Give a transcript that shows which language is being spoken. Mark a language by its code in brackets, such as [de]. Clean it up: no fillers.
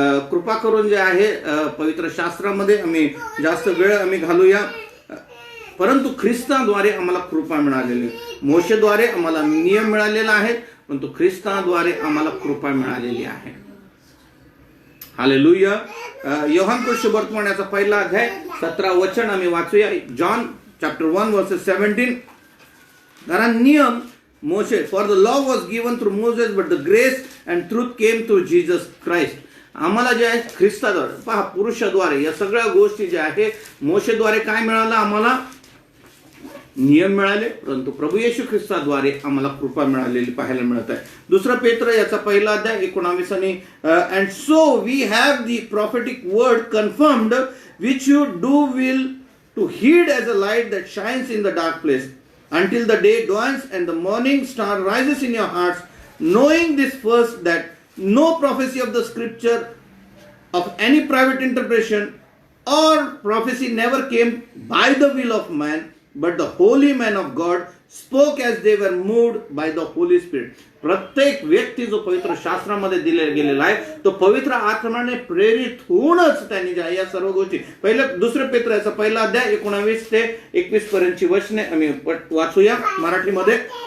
[mr] कृपा करून जे आहे पवित्र शास्त्रामध्ये आम्ही जास्त वेळ आम्ही घालूया, परंतु ख्रिस्ताद्वारे आम्हाला कृपा मिळालेली. मोशेद्वारे आम्हाला नियम मिळालेला आहे, परंतु ख्रिस्ताद्वारे आम्हाला कृपा मिळालेली आहे. हालेलुया. योहान को शुभवर्तमान याचा पहिला अध्याय 17 वचन आम्ही वाचूया. [en] John chapter 1 verses 17. [mr] कारण नियम मोशे, [en] For the law was given through Moses but the grace and truth came through Jesus Christ. [mr] आम्हाला जे आहे ख्रिस्ताद्वारे, पहा पुरुषाद्वारे या सगळ्या गोष्टी ज्या आहे, मोशेद्वारे काय मिळालं, आम्हाला नियम मिळाले, परंतु प्रभू येशू ख्रिस्ताद्वारे आम्हाला कृपा मिळालेली पाहायला मिळत आहे. दुसरा पेत्र याचा पहिला अध्याय 19 आणि [en] And so we have the prophetic word confirmed which you do will to heed as a light that shines in the dark place until the day dawns and the morning star rises in your hearts, knowing this first, that no prophecy of the scripture of any private interpretation or prophecy never came by the will of man, but the holy men of God spoke as they were moved by the Holy Spirit. [mr] प्रत्येक व्यक्ती जो पवित्र शास्त्रामध्ये दिले गेलेला आहे तो पवित्र आत्म्याने प्रेरित होऊनच त्यांनी ज्या या सर्व गोष्टी, पहिलं दुसरे पेत्र याचा पहिला अध्याय 19 ते 21 पर्यंतची वचने आम्ही वाचूया मराठीमध्ये.